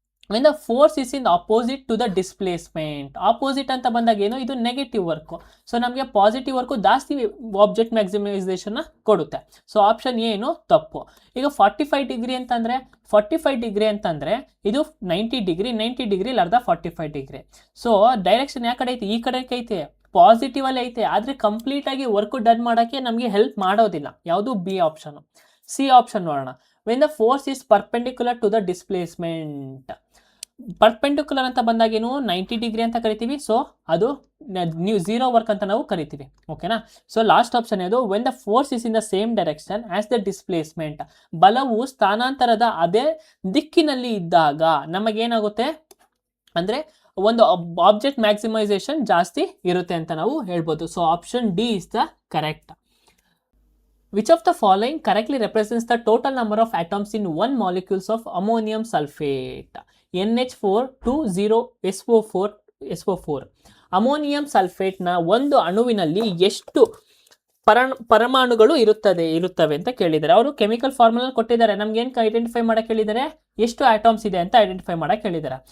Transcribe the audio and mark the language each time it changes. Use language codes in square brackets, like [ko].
[en] when the force is in opposite to the displacement, [kn] opposite ಅಂತ ಬಂದಾಗ ಏನು? ಇದು ನೆಗೆಟಿವ್ ವರ್ಕು. ಸೊ ನಮಗೆ ಪಾಸಿಟಿವ್ ವರ್ಕು ಜಾಸ್ತಿ ಆಬ್ಜೆಕ್ಟ್ ಮ್ಯಾಕ್ಸಿಮೈಸೇಷನ್ನ ಕೊಡುತ್ತೆ. ಸೊ ಆಪ್ಷನ್ ಏನು? ತಪ್ಪು. ಈಗ 45 ಡಿಗ್ರಿ ಅಂತಂದರೆ 45 ಡಿಗ್ರಿ ಅಂತಂದರೆ ಇದು 90 ಡಿಗ್ರಿ ಅರ್ಧ 45 ಡಿಗ್ರಿ. ಸೊ ಡೈರೆಕ್ಷನ್ ಯಾವ ಕಡೆ ಐತೆ? ಈ ಕಡೆ ಐತೆ, ಪಾಸಿಟಿವ್ ಅಲ್ಲಿ ಐತೆ. ಆದರೆ ಕಂಪ್ಲೀಟಾಗಿ ವರ್ಕ್ ಡನ್ ಮಾಡೋಕ್ಕೆ ನಮಗೆ ಹೆಲ್ಪ್ ಮಾಡೋದಿಲ್ಲ. ಯಾವುದು? B option. ಸಿ ಆಪ್ಷನ್ ನೋಡೋಣ. [en] When the force is perpendicular to the displacement. [kn] Perpendicular ಅಂತ ಬಂದಾಗೇನು? 90 ಡಿಗ್ರಿ ಅಂತ ಕರಿತೀವಿ. ಸೊ ಅದು ನೀವು ಝೀರೋ ವರ್ಕ್ ಅಂತ ನಾವು ಕರಿತೀವಿ, ಓಕೆನಾ. ಸೊ ಲಾಸ್ಟ್ ಆಪ್ಷನ್ ಯಾವುದು? [en] When the force is in the same direction as the displacement. [kn] ಬಲವು ಸ್ಥಾನಾಂತರದ ಅದೇ ದಿಕ್ಕಿನಲ್ಲಿ ಇದ್ದಾಗ ನಮಗೇನಾಗುತ್ತೆ ಅಂದರೆ ಒಂದು ಆಬ್ಜೆಕ್ಟ್ ಮ್ಯಾಕ್ಸಿಮೈಸೇಷನ್ ಜಾಸ್ತಿ ಇರುತ್ತೆ ಅಂತ ನಾವು ಹೇಳ್ಬೋದು. [en] So option D is the correct. Which of the following correctly represents the total number of atoms in 1 molecules of ammonium sulfate? [kn] NH4 2 0 SO4. Ammonium ಸಲ್ಫೇಟ್ನ ಒಂದು ಅಣುವಿನಲ್ಲಿ ಎಷ್ಟು ಪರಮಾಣುಗಳು ಇರುತ್ತವೆ ಅಂತ ಕೇಳಿದ್ದಾರೆ. ಅವರು ಕೆಮಿಕಲ್ ಫಾರ್ಮುಲಾ ಕೊಟ್ಟಿದ್ದಾರೆ, ನಮ್ಗೆ ಏನು ಐಡೆಂಟಿಫೈ ಮಾಡಕ್ಕೆ ಹೇಳಿದ್ದಾರೆ, ಎಷ್ಟು ಆಟಮ್ಸ್ ಇದೆ ಅಂತ ಐಡೆಂಟಿಫೈ ಮಾಡಕ್ಕೆ ಹೇಳಿದ್ದಾರೆ.